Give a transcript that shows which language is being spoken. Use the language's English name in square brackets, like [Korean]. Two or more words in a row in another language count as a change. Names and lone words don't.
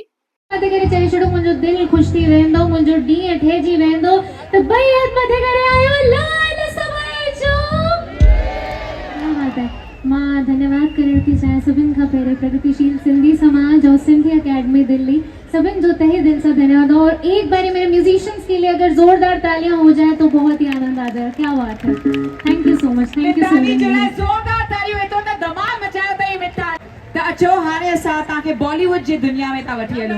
[Sindhi] मथे करे चली छड़ो मुंजो दिल खुश थी वेंदो मुंजो ॾींहुं ठहिजी वेंदो त ॿई हथ मथे करे आयो लाल समय जो। [Hindi] क्या बात है। [Sindhi] मां धन्यवाद करण थी चाहियां सभिनि खां पहिरियों प्रगतिशील सिंधी समाज और सिंधी अकेडमी दिल्ली, सभिनि जो [Hindi] तहे दिल से [Sindhi] धन्यवाद। [Hindi] और एक बारी मेरे म्यूजिशियंस के लिए अगर जोरदार तालियां हो जाए तो बहुत ही आनंद आ जाए। क्या बात है। [English] thank you so much. thank you so [Sindhi] मिताली जड़ा [English] मच। [Sindhi] जोरदार तालियों है तो न धमाल मचायो तई मिताली। त अचो हाणे असां तव्हांखे बॉलीवुड जी दुनिया में था वठी हलूं।